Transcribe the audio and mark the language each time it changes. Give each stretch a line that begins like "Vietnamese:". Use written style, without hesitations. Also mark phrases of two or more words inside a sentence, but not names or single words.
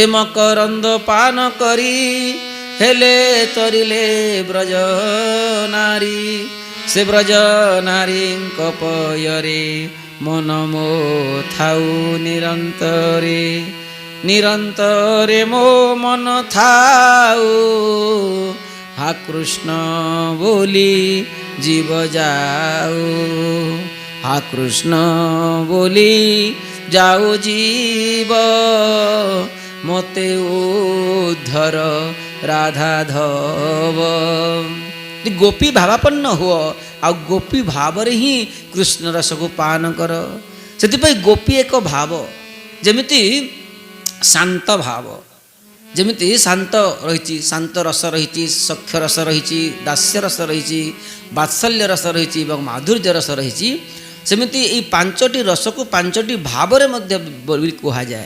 Odia: ମକରନ୍ଦ ପାନ କରି ହେଲେ ତରିଲେ ବ୍ରଜ ନାରୀ ସେ ବ୍ରଜ ନାରୀଙ୍କ ପୟରେ ମନ ମୋ ଥାଉ ନିରନ୍ତରେ ନିରନ୍ତରେ ମୋ ମନ ଥାଉ ହା କୃଷ୍ଣ ବୋଲି ଜୀବ ଯାଉ ହା କୃଷ୍ଣ ବୋଲି ଯାଉ ଜୀବ ମୋତେ ଉଦ୍ଧର ରାଧା ଧବ।
Hindi: गोपी भावापन्न हुआ आ गोपी भाव ही कृष्ण रस को पान कर।
Odia: ସେଥିପାଇଁ ଗୋପୀ ଏକ ଭାବ, ଯେମିତି ଶାନ୍ତ ଭାବ, ଯେମିତି ଶାନ୍ତ ରହିଛି, ଶାନ୍ତ ରସ ରହିଛି, ସଖ୍ୟ ରସ ରହିଛି, ଦାସ୍ୟ ରସ ରହିଛି, ବାତ୍ସଲ୍ୟ ରସ ରହିଛି ଏବଂ ମାଧୁର୍ଯ୍ୟ ରସ ରହିଛି। ସେମିତି ଏହି ପାଞ୍ଚଟି ରସକୁ ପାଞ୍ଚଟି ଭାବରେ ମଧ୍ୟ କୁହାଯାଏ।